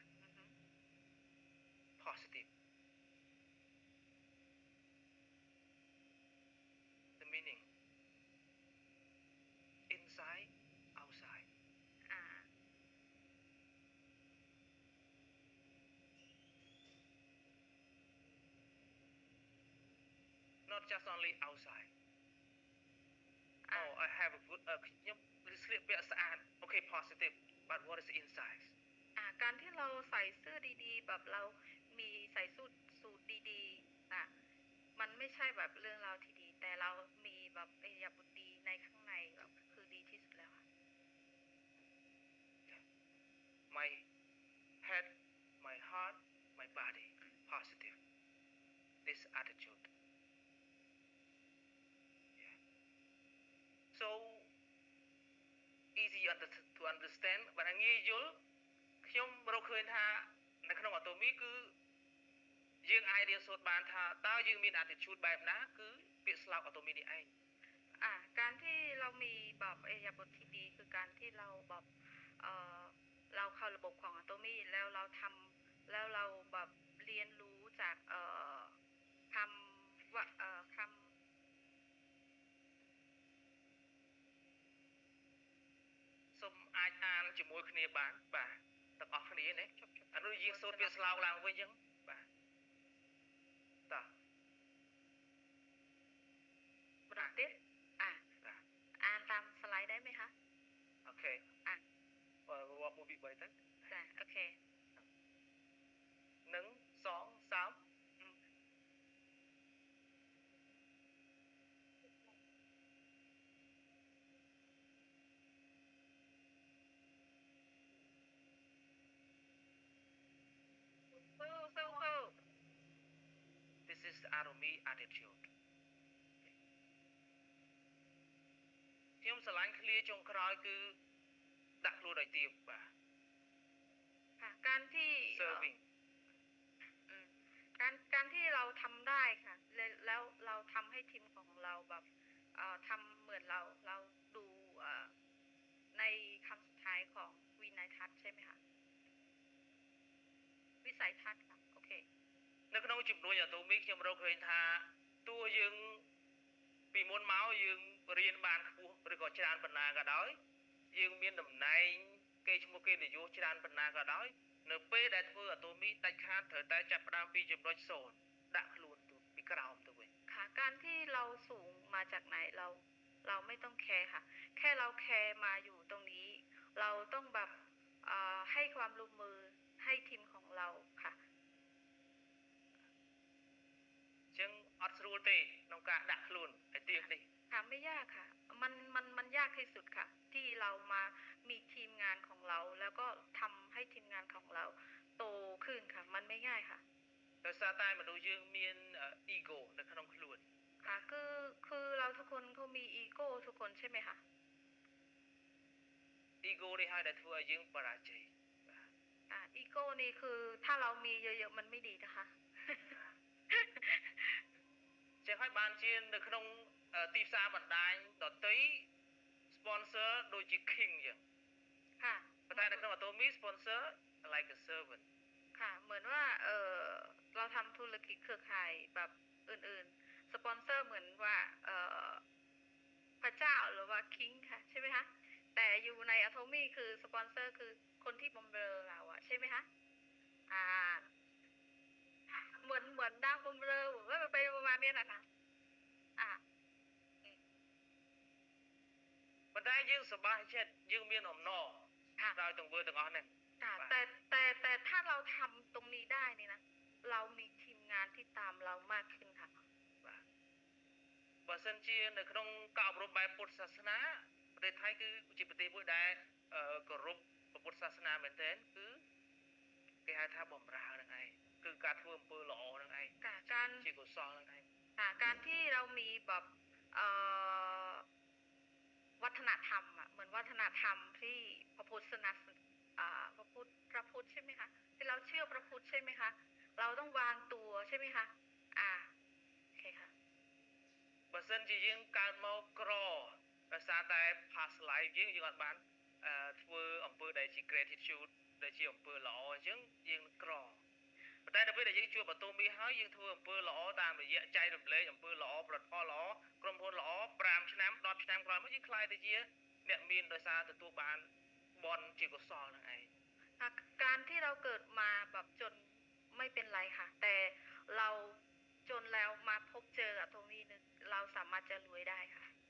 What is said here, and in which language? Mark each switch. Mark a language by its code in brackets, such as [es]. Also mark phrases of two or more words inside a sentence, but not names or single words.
[en] positive the meaning inside outside not just only outside I have a good [km] ខ្ញុំស្លៀកពាក់ស្អាត [en] okay positive but what is inside [th] การที่เราใส่เสื้อดีๆแบบเรามีใส่สูทดีๆมันไม่ใช่แบบเรื่องราวที่ดีแต่เรามีแบบอิริยาบถดีในข้างในแบบคือดีที่สุดแล้วค่ะ [en] my head my heart my body positive this attitude yeah. So easy to understand [km] បើងាយយល់ខ្ញុំរកឃើញថានៅក្នុង Atomy គឺយើងអាចរៀនសូត្របានថាតើយើងមាន attitude បែបណាគឺពាក្យស្លោក Atomy នេះឯង [th] การที่เรามีแบบอิริยาบถที่ดีคือการที่เราแบบเราเข้าระบบของ Atomy แล้วเราทำแล้วเราแบบเรียนรู้จากคำว่าคำ [km] សូមអាចអានជាមួយគ្នាបានបាទទាំងអស់គ្នាណាអានោះយើងសូត្រពាក្យស្លោកឡើងវិញអញ្ចឹងបាទតោះ berarti អានតាមស្លាយ [th] ได้ไหมคะ [km] អូខេរាប់1 2 3ទៅ ចាអូខេ 1 2 3 [th] สู้ [en] This is the Atomy attitude [km] ខ្ញុំស្រឡាញ់ឃ្លាចុងក្រោយគឺដាក់ខ្លួនឲ្យទៀងបាទ [th] ค่ะการที่ serving การที่เราทำได้ค่ะแล้วเราทำให้ทีมของเราแบบทำเหมือนเราดูในคำสุดท้ายของวินัยทัศน์ใช่ไหมคะวิสัยทัศน์ค่ะโอเค [km] នៅក្នុងជំនួយ Atomy ខ្ញុំរកឃើញថាតួយើងពីមុនមកយើងរៀនបានខ្ពស់ឬក៏ច្រើនប៉ុណ្ណាក៏ដោយយើងមានតំណែងគេឈ្មោះគេនយោច្រើនប៉ុណ្ណាក៏ដោយនៅពេលដែលធ្វើ Atomy ដាច់ខាតត្រូវតែចាប់ផ្ដើមពីចំណុច0ដាក់ខ្លួនទៅពីក្រោមទៅវិញ [th] ค่ะการที่เราสูงมาจากไหนเราไม่ต้องแคร์ค่ะแค่เราแคร์มาอยู่ตรงนี้เราต้องแบบให้ความร่วมมือให้ทีมของเราค่ะ [km] ចឹងអត់ស្រួលទេក្នុងការដាក់ខ្លួនឲ្យទៀងនេះ [th] ค่ะไม่ยากค่ะมันยากที่สุดค่ะที่เรามามีทีมงานของเราแล้วก็ทำให้ทีมงานของเราโตขึ้นค่ะมันไม่ง่ายค่ะ [km] ដោយសារតែមនុស្សយើងមាន ego នៅក្នុងខ្លួន [th] ค่ะคือเราทุกคนเขามีอีโก้ทุกคนใช่ไหมคะ [km] ego នេះហើយដែលធ្វើឲ្យយើងបរាជ័យ [th] อีโก้นี่คือถ้าเรามีเยอะๆมันไม่ดีนะคะ [km] ចឹងហើយបានជានៅក្នុងទីផ្សារបណ្ដាញដទៃ sponsor ដូចជា king ចឹង [th] ค่ะ [km] ប៉ុន្តែនៅក្នុង Atomy [en] sponsor like a servant [th] ค่ะเหมือนว่าเราทำธุรกิจเครือข่ายแบบอื่นๆสปอนเซอร์เหมือนว่าพระเจ้าหรือว่าคิงค่ะใช่ไหมคะแต่อยู่ใน Atomy คือสปอนเซอร์คือคนที่บำเรอเราอะใช่ไหมคะเหมือนดังบำเรอว่าไปประมาณนี้นะคะ [km] ប៉ុន្តែយើងសប្បាយចិត្តយើងមានអំណរដោយទាំងធ្វើទាំងអស់ហ្នឹង [th] แต่ถ้าเราทำตรงนี้ได้นี่นะเรามีทีมงานที่ตามเรามากขึ้นค่ะ [km] បាទបើសិនជានៅក្នុងការអប់រំបែបពុទ្ធសាសនាប្រទេសថៃគឺជាប្រទេសមួយដែលគោរពពុទ្ធសាសនាមែនទែនគឺគេហៅថាបំរើនឹងឯងគឺការធ្វើអំពើល្អនឹងឯង [th] การ [km] ជាកុសលនឹងឯង [th] การที่เรามีแบบวัฒนธรรมอ่ะเหมือนวัฒนธรรมที่พระพุทธพระพุทธใช่ไหมคะที่เราเชื่อพระพุทธใช่ไหมคะเราต้องวางตัวใช่ไหมคะโอเคค่ะ [km] បើសិនជាយើងកើតមកក្រដោយសារតែ [en] past life [km] យើងអត់បានធ្វើអំពើដែលជា gratitude ដែលជាអំពើល្អអញ្ចឹងយើងក្រប៉ុន្តែដល់ពេលដែលយើងជួប Atomy ហើយយើងធ្វើអំពើល្អតាមរយៈចែករំលែកអំពើល្អផលិតផលល្អក្រុមហ៊ុនល្អ5ឆ្នាំ10ឆ្នាំក្រោយមកយើងខ្លាយទៅជាអ្នកមានដោយសារទទួលបានបុណ្យជាកុសលនឹងឯង [th] การที่เราเกิดมาแบบจนไม่เป็นไรค่ะแต่เราจนแล้วมาพบเจอกับตรงนี้นึงเราสามารถจะรวยได้ค่ะ